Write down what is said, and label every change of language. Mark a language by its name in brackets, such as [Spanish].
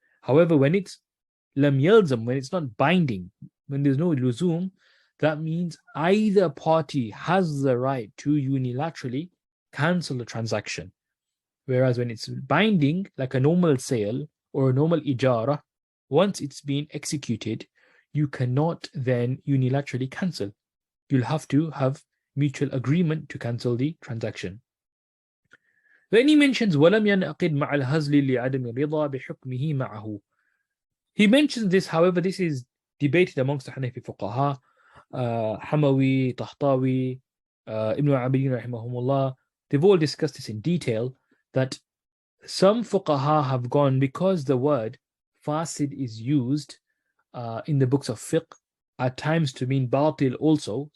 [English] However, when it's [Arabic] lam yalzam, [English] when it's not binding, when there's no luzum, that means either party has the right to unilaterally cancel the transaction. Whereas when it's binding, like a normal sale or a normal ijara, once it's been executed, you cannot then unilaterally cancel. You'll have to have mutual agreement to cancel the transaction. [Arabic] Then he mentions وَلَمْ يَنْعَقِدْ مَعَ الْهَزْلِ لِعَدَمِ الرِّضَى بِحُكْمِهِ مَعَهُ. [English] He mentions this, however, this is debated amongst the Hanafi fuqaha, Hamawi, Tahtawi, Ibn Abidin rahimahumullah. They've all discussed this in detail, that some fuqaha have gone, because the word fasid is used in the books of fiqh at times to mean batil also.